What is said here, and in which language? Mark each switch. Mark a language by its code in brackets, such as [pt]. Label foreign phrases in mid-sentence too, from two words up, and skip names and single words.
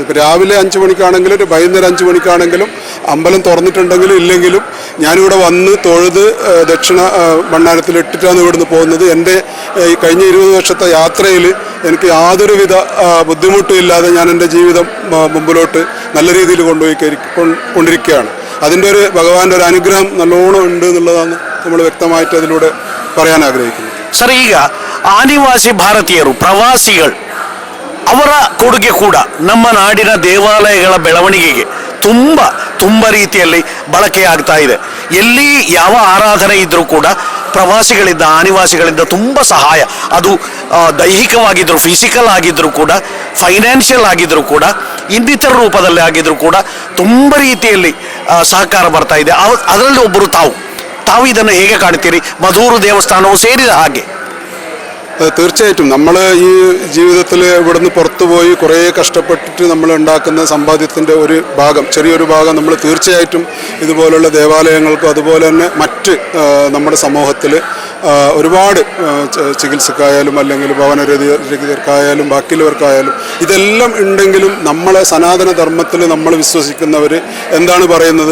[ml] ഇപ്പോൾ രാവിലെ 5 മണിക്കാണെങ്കിലും വൈകുന്നേരം 5 മണിക്കാണെങ്കിലും അമ്പലം തുറന്നിട്ടുണ്ടെങ്കിലും ഇല്ലെങ്കിലും ഞാനിവിടെ വന്ന് തൊഴുത് ദക്ഷിണ ഭണ്ഡാരത്തിൽ ഇട്ടിട്ടാണ് ഇവിടുന്ന് പോകുന്നത്. എൻ്റെ ഈ കഴിഞ്ഞ 20 വർഷത്തെ യാത്രയിൽ എനിക്ക് യാതൊരുവിധ ബുദ്ധിമുട്ടും ഇല്ലാതെ ഞാൻ എൻ്റെ ജീവിതം മുമ്പിലോട്ട് നല്ല രീതിയിൽ കൊണ്ടിരിക്കുകയാണ്. അതിൻ്റെ ഒരു ഭഗവാന്റെ ഒരു അനുഗ്രഹം നല്ലോണം ഉണ്ട് എന്നുള്ളതാണ് നമ്മൾ വ്യക്തമായിട്ട് അതിലൂടെ പറയാൻ ಆಗ್ರಹಿക്കുന്നത്. [kn] ಸರ್, ಈಗ ಆದಿವಾಸಿ ಭಾರತೀಯರು ಪ್ರವಾಸಿಗಳು ಅವರ ಕೊಡುಗೆ ಕೂಡ ನಮ್ಮ ನಾಡಿನ ದೇವಾಲಯಗಳ ಬೆಳವಣಿಗೆಗೆ ತುಂಬ ರೀತಿಯಲ್ಲಿ ಬಳಕೆಯಾಗ್ತಾ ಇದೆ. ಎಲ್ಲಿ ಯಾವ ಆರಾಧನೆ ಇದ್ರೂ ಕೂಡ ಪ್ರವಾಸಿಗಳಿಂದ ಆದಿವಾಸಿಗಳಿಂದ ತುಂಬ ಸಹಾಯ, ಅದು ದೈಹಿಕವಾಗಿದ್ದರೂ ಫಿಸಿಕಲ್ ಆಗಿದ್ದರೂ ಕೂಡ ಫೈನಾನ್ಷಿಯಲ್ ಆಗಿದ್ದರೂ ಕೂಡ ಇನ್ನಿತರ ರೂಪದಲ್ಲಿ ಆಗಿದ್ರೂ ಕೂಡ ತುಂಬ ರೀತಿಯಲ್ಲಿ ಸಹಕಾರ ಬರ್ತಾ ಇದೆ. ಅದರಲ್ಲಿ ಒಬ್ಬರು ತಾವು ಇದನ್ನು ಹೇಗೆ ಕಾಣ್ತೀರಿ? ಮಧೂರು ದೇವಸ್ಥಾನವು ಸೇರಿದ ಹಾಗೆ. [ml] തീർച്ചയായിട്ടും നമ്മൾ ഈ ജീവിതത്തിൽ ഇവിടുന്ന് പുറത്തുപോയി കുറേ കഷ്ടപ്പെട്ടിട്ട് നമ്മൾ ഉണ്ടാക്കുന്ന സമ്പാദ്യത്തിൻ്റെ ഒരു ഭാഗം, ചെറിയൊരു ഭാഗം നമ്മൾ തീർച്ചയായിട്ടും ഇതുപോലുള്ള ദേവാലയങ്ങൾക്കും അതുപോലെ തന്നെ മറ്റ് നമ്മുടെ സമൂഹത്തിൽ ഒരുപാട് ചികിത്സക്കായാലും അല്ലെങ്കിൽ ഭവനരഹിതർക്കായാലും ബാക്കിയുള്ളവർക്കായാലും ഇതെല്ലാം ഉണ്ടെങ്കിലും നമ്മളെ സനാതന ധർമ്മത്തിൽ നമ്മൾ വിശ്വസിക്കുന്നവർ എന്താണ് പറയുന്നത്?